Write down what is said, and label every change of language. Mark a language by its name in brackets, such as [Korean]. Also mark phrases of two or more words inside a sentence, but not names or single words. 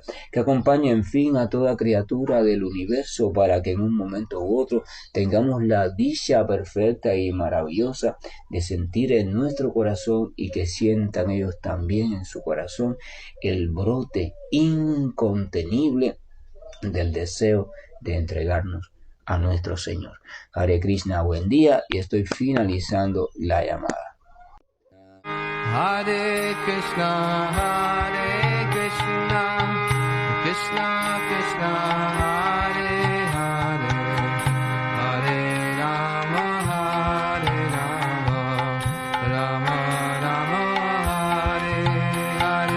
[Spanish] Que acompañe, en fin, a toda criatura del universo para que en un momento u otro tengamos la dicha perfecta y maravillosa de sentir en nuestro corazón y que sientan ellos también en su corazón el brote incontenible del deseo de entregarnos a nuestro Señor. Hare Krishna, buen día, y estoy finalizando la llamada. [Sanskrit] Hare Krishna, Krishna Krishna, Hare Hare, Hare Rama, Rama Rama, Hare Hare.